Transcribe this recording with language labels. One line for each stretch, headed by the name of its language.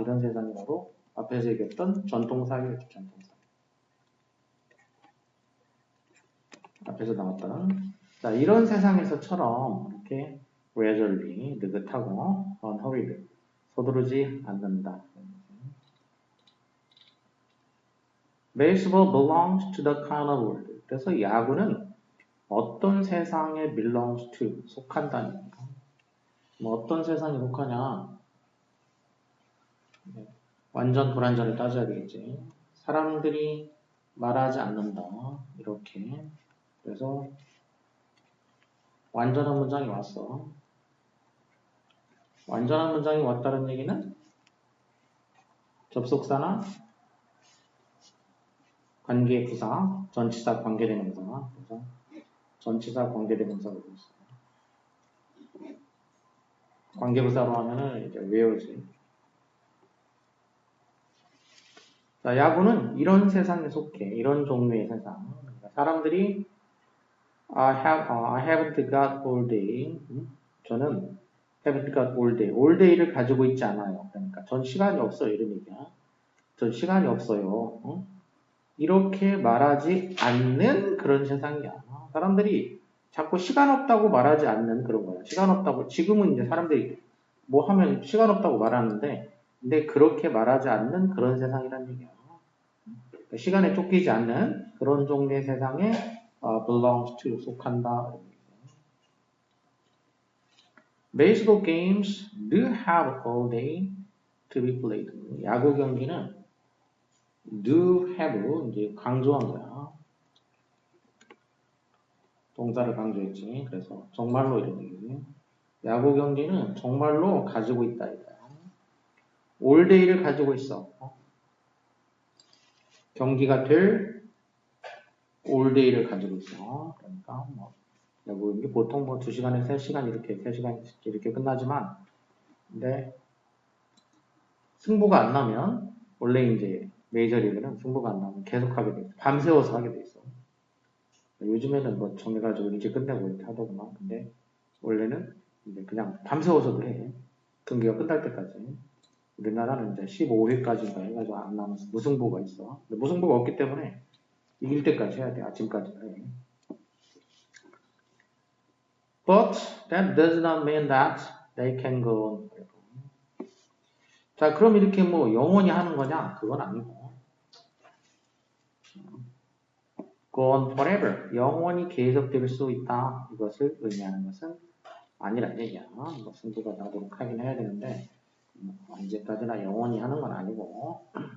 Korean: 이런 세상이 바로 앞에서 얘기했던 전통사회였죠, 전통사회. 앞에서 나왔던. 자, 이런 세상에서처럼 이렇게 gradually, 느긋하고 unhurried, 서두르지 않는다.
English: Baseball belongs to the kind of world.
Korean: 그래서 야구는 어떤 세상에
English: belongs to,
Korean: 속한다니까. 뭐 어떤 세상에 속하냐? 완전 불완전을 따져야 되겠지. 사람들이 말하지 않는다. 이렇게. 그래서 완전한 문장이 왔어. 완전한 문장이 왔다는 얘기는 접속사나 관계부사, 전치사 관계대명사, 그래서 전치사 관계대명사가 있어. 관계부사로 하면은 이제 외우지. 자, 야구는 이런 세상에 속해. 이런 종류의 세상. 그러니까 사람들이
English: I haven't got all day.
Korean: 저는
English: haven't got all day. all day
Korean: 를 가지고 있지 않아요. 그러니까 전 시간이 없어요. 이런 얘기야. 전 시간이 없어요. 이렇게 말하지 않는 그런 세상이야. 사람들이 자꾸 시간 없다고 말하지 않는 그런 거야. 시간 없다고. 지금은 이제 사람들이 뭐 하면 시간 없다고 말하는데, 근데 그렇게 말하지 않는 그런 세상이란 얘기야. 시간에 쫓기지 않는 그런 종류의 세상에
English: belongs to,
Korean: 속한다.
English: Baseball games do have all day to be played.
Korean: 야구 경기는
English: do have,
Korean: 이제 강조한 거야. 동사를 강조했지. 그래서 정말로 이런 얘기. 야구 경기는 정말로 가지고 있다.
English: all day
Korean: 를 가지고 있어. 경기가 될
English: all day
Korean: 를 가지고 있어. 그러니까 뭐 야구 경기 보통 뭐 2시간에 3시간 이렇게 3시간 이렇게 끝나지만 근데 승부가 안 나면 원래 이제 메이저리그는 승부가 안 나면 계속 하게 돼 있어. 밤새워서 하게 돼 있어. 요즘에는 뭐 정해가지고 일찍 끝내고 이렇게 하더구만. 근데 원래는 이제 그냥 밤새워서도 해. 경기가 끝날 때까지. 우리나라는 이제 15회까지인가 해가지고 안 나면서 무승부가 있어. 근데 무승부가 없기 때문에 이길 때까지 해야 돼. 아침까지 해.
English: But that does not mean that they can go on forever.
Korean: 자, 그럼 이렇게 뭐 영원히 하는 거냐? 그건 아니고.
English: Go on forever.
Korean: 영원히 계속될 수 있다. 이것을 의미하는 것은 아니란 얘기야. 뭐 승부가 나도록 하긴 해야 되는데 언제까지나 영원히 하는 건 아니고.